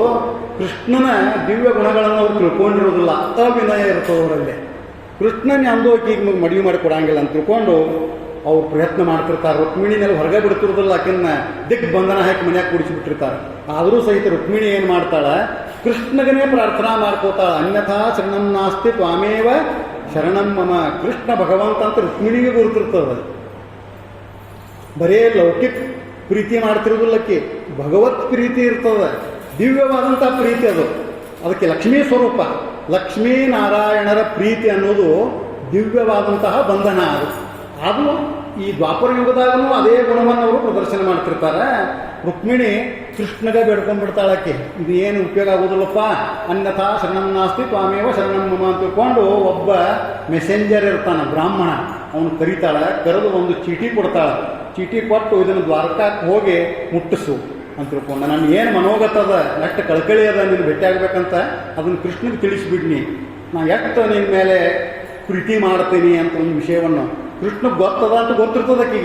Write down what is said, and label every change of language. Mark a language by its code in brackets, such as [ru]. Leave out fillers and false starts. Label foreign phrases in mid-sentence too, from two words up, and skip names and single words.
[kn] ಕೃಷ್ಣನ ದಿವ್ಯ ಗುಣಗಳನ್ನು ಅವ್ರು ತಿಳ್ಕೊಂಡಿರೋದಿಲ್ಲ, ಅವಿನಯ ಇರ್ತದವರಲ್ಲಿ. ಕೃಷ್ಣನ ಅಂದೋಕಿ ಈಗ ಮದುವೆ ಮಾಡಿ ಕೊಡಂಗಿಲ್ಲ ಅಂತ ತಿಳ್ಕೊಂಡು ಅವ್ರು ಪ್ರಯತ್ನ ಮಾಡ್ತಿರ್ತಾರೆ. ರುಕ್ಮಿಣಿನಲ್ಲಿ ಹೊರಗೆ ಬಿಡ್ತಿರೋದಿಲ್ಲ, ಆಕೆನ್ನ ದಿಗ್ಬಂಧನ ಹಾಕಿ ಮನ್ಯಾಗ ಕೂಡಿಸಿಬಿಟ್ಟಿರ್ತಾರೆ. ಆದರೂ ಸಹಿತ ರುಕ್ಮಿಣಿ ಏನು ಮಾಡ್ತಾಳೆ, ಕೃಷ್ಣಗನೇ ಪ್ರಾರ್ಥನಾ ಮಾಡ್ಕೋತಾಳೆ. [sa] ಅನ್ಯಥಾ ಶರಣಂ ನಾಸ್ತಿ ತ್ವಾಮೇವ ಶರಣಂ ಮಮ. [kn] ಕೃಷ್ಣ ಭಗವಂತ ಅಂತ ರುಕ್ಮಿಣಿಗೆ ಗುರುತಿರ್ತದೆ. ಬರೇ ಲೌಕಿಕ ಪ್ರೀತಿ ಮಾಡ್ತಿರೋದಿಲ್ಲಕ್ಕೆ ಭಗವತ್ ಪ್ರೀತಿ ಇರ್ತದೆ, ದಿವ್ಯವಾದಂಥ ಪ್ರೀತಿ ಅದು. ಅದಕ್ಕೆ ಲಕ್ಷ್ಮೀ ಸ್ವರೂಪ, ಲಕ್ಷ್ಮೀ ನಾರಾಯಣರ ಪ್ರೀತಿ ಅನ್ನೋದು ದಿವ್ಯವಾದಂತಹ ಬಂಧನ. ಅದು ಈ ದ್ವಾಪರ ಯುಗದಾಗೂ ಅದೇ ಗುಣವನ್ನು ಅವರು ಪ್ರದರ್ಶನ ಮಾಡ್ತಿರ್ತಾರೆ. ರುಕ್ಮಿಣಿ ಕೃಷ್ಣಗೆ ಬೇಡ್ಕೊಂಡ್ಬಿಡ್ತಾಳಕ್ಕೆ, ಇದು ಏನು ಉಪಯೋಗ ಆಗೋದಿಲ್ಲಪ್ಪ, [sa] ಅನ್ಯಥಾ ಶರಣಂ ನಾಸ್ತಿ ತ್ವಾಮೇವ ಶರಣಂ ಮಮ [kn] ಅಂತ ತಿಳ್ಕೊಂಡು ಒಬ್ಬ ಮೆಸೆಂಜರ್ ಇರ್ತಾನೆ ಬ್ರಾಹ್ಮಣ, ಅವನು ಕರೀತಾಳೆ. ಕರೆದು ಒಂದು ಚೀಟಿ ಕೊಡ್ತಾಳೆ. ಚೀಟಿ ಕೊಟ್ಟು ಇದನ್ನು ದ್ವಾರಕಕ್ಕೆ ಹೋಗಿ ಮುಟ್ಟಿಸು ಅಂತ ತಿಳ್ಕೊಂಡು, ನಾನು ಏನು ಮನೋಗತದ ಎಷ್ಟು ಕಳಕಳಿ ಅದ ನೀನು ಭೇಟಿ ಆಗ್ಬೇಕಂತ ಅದನ್ನು ಕೃಷ್ಣನಿಗೆ ತಿಳಿಸಿಬಿಡ್ನಿ, ನಾ ಎಷ್ಟು ನಿನ್ನ ಮೇಲೆ ಪ್ರೀತಿ ಮಾಡ್ತೀನಿ ಅಂತ ಒಂದು ವಿಷಯವನ್ನು ಕೃಷ್ಣಗೆ ಗೊತ್ತದ ಅಂತ ಗೊತ್ತಿರ್ತದೆ ಆಕೆಗೆ.